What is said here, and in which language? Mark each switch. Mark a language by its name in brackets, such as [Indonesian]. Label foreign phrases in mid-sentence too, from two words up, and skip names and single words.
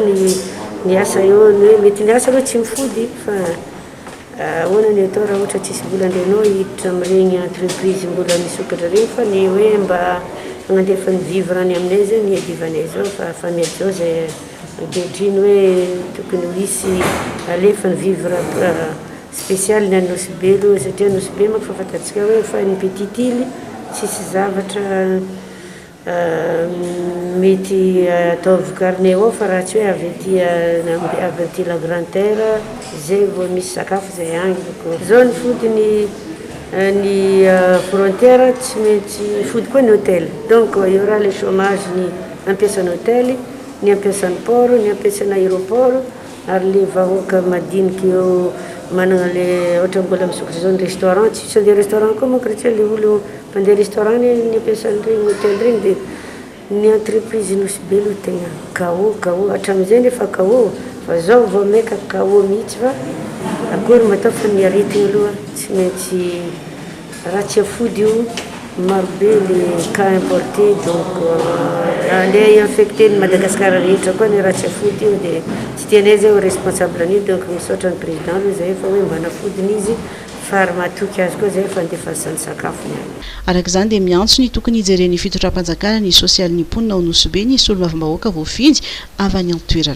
[Malagasy] ny asa eo hoe mety ny asa aloha tsy mifody fa ahoana ny atao raha ohatra tsisy vola andrenao hiditra amin'ireny entreprise mbola misokatra reny fa ny hoe mba agnandefa ny vivre any aminay zay ny adivanay zao fa mety zao zay ankehitriny hoe tokony hisy alefa ny [French] vivre spécial [Malagasy] ny any Nosy-be aloha satria Nosy-be manko fa fantatsika hoe fa ny [French] petite île [Malagasy] tsisy zavatra mety atao vokariny ao fa raha tsy hoe avy aty [French] la grande terre [Malagasy] zay vao misy sakafo zay agny zao ny fodiny ny frontière tsy maintsy fody koa ny hôtel [French] donc il y aura le chômage [Malagasy] ny ampiasan'ny hôtel, ny ampiasan'ny port, ny ampiasan'ny aéroport ary le vahoaka madiniky eo manana le ohatra mbola misokatra zao ny restaurant tsy andeha restaurant koa manko raha le olo mandeha restaurant ny ampiasan'ireny hôtel reny dia ny entreprise Nosy-be aloha tegna KO hatramin'izay nefa KO fa zao vao maika KO mihitsy fa akory matao fa ny aretigny aloha tsy maintsy raha tsy afody io marobe le [French] cas importé donc [Malagasy] andeha infecté ny Madagasikara rehetra koa ny raha tsy afody io dia tsy tianay zay ho responsable an'io donc misaotra ny président aloha zay fa hoe mba nafodiny izy fa ary matoky azy koa zay fa andefasany sakafo niany. Arak'izany dia miantso ny tokony hijeren'ny fitondram-panjakana ny sosialy ny mponina ao Nosy-be ny solombavambahoaka voafidy avy any an-toerana.